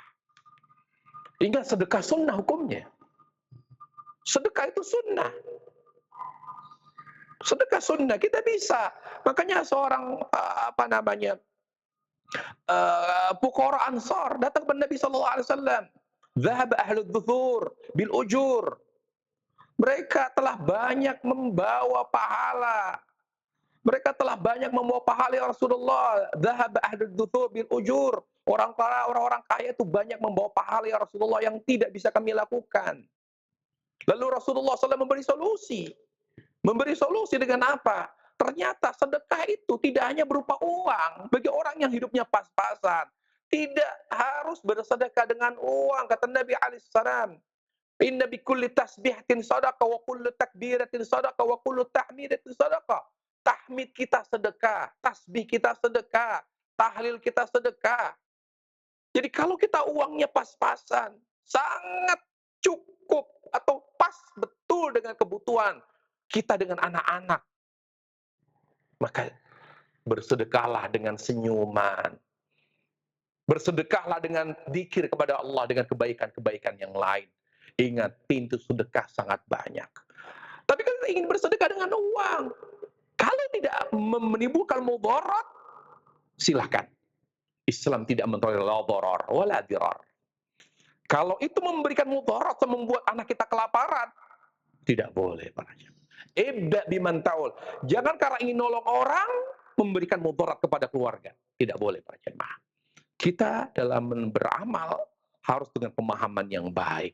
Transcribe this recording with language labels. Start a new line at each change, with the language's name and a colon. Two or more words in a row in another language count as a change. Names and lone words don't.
Indonesian: Ingat, sedekah sunnah hukumnya. Sedekah itu sunnah. Sedekah sunnah kita bisa. Makanya seorang fuqara Ansar datang kepada Nabi
Arabic: صلى الله عليه وسلم. ذهب أهل الدثور بالأجور.
Indonesian: Mereka telah banyak membawa pahala. Mereka telah banyak membawa pahala
Arabic: يا رسول الله. ذهب أهل الدثور بالأجور.
Indonesian: Orang-orang kaya itu banyak membawa pahala
Arabic: يا رسول الله
Indonesian: yang tidak bisa kami lakukan. Lalu Rasulullah SAW memberi solusi. Memberi solusi dengan apa? Ternyata sedekah itu tidak hanya berupa uang bagi orang yang hidupnya pas-pasan. Tidak harus bersedekah dengan uang, kata Nabi alaihissalam.
Arabic: إن بكل تسبيحة صدقة وكل تكبيرة صدقة وكل تحميدة صدقة.
Indonesian: Tahmid kita sedekah, tasbih kita sedekah, tahlil kita sedekah. Jadi kalau kita uangnya pas-pasan, sangat cukup atau pas betul dengan kebutuhan kita dengan anak-anak, maka bersedekahlah dengan senyuman. Bersedekahlah dengan dzikir kepada Allah dengan kebaikan-kebaikan yang lain. Ingat, pintu sedekah sangat banyak. Tapi kalau kita ingin bersedekah dengan uang, kalau tidak menimbulkan mudarat, silahkan. Islam tidak mentolerir
Arabic: لا ضرر ولا ضرار.
Indonesian: Kalau itu memberikan mudarat atau membuat anak kita kelaparan, tidak boleh para jemaah.
Arabic: ابدأ بمن تعول.
Indonesian: Jangan karena ingin nolong orang memberikan mudarat kepada keluarga. Tidak boleh para jemaah. Kita dalam beramal harus dengan pemahaman yang baik.